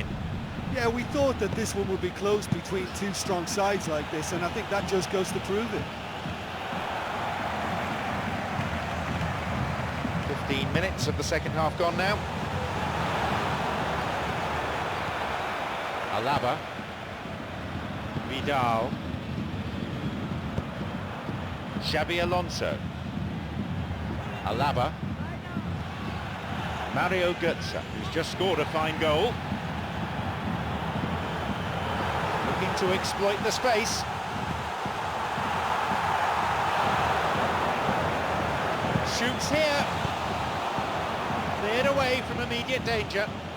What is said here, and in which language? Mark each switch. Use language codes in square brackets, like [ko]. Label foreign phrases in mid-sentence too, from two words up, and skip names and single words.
[en] Yeah, we thought that this one would be close between two strong sides like this, and I think that just goes to prove it. 15 minutes of the second half gone now. Alaba. Vidal. Xabi Alonso. Alaba. Mario Götze, who's just scored a fine goal. Looking to exploit the space. Shoots here. Cleared away from immediate danger.